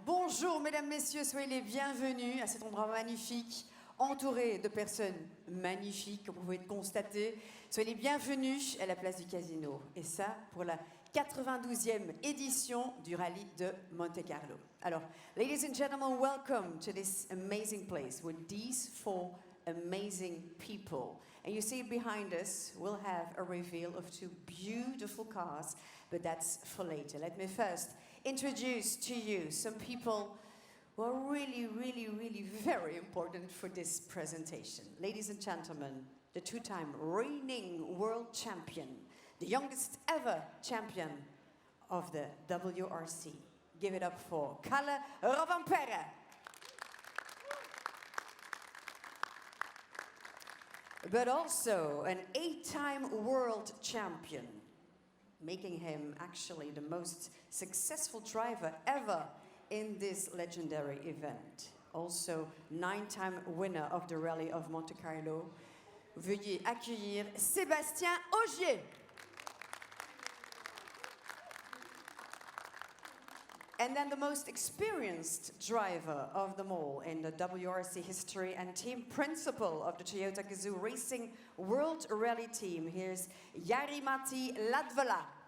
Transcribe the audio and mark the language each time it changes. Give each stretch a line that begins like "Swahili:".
French: Bonjour mesdames, messieurs, soyez les bienvenus à cet endroit magnifique, entouré de personnes magnifiques, comme vous pouvez le constater. Soyez les bienvenus à la place du casino. Et ça, pour la 92e édition du Rallye de Monte Carlo.
English: Alors, ladies and gentlemen, welcome to this amazing place with these four amazing people. And you see behind us, we'll have a reveal of two beautiful cars, but that's for later. Let me first introduce to you some people who are really very important for this presentation. Ladies and gentlemen, the two-time reigning world champion, the youngest ever champion of the WRC. Give it up for Kalle Rovanperä. But also an 8-time world champion, making him actually the most successful driver ever in this legendary event. Also 9-time winner of the Rallye of Monte Carlo.
French: Veuillez accueillir Sébastien Ogier.
English: And then the most experienced driver of them all in the WRC history and team principal of the Toyota GAZOO Racing World Rally Team. Here's Jari-Matti Latvala.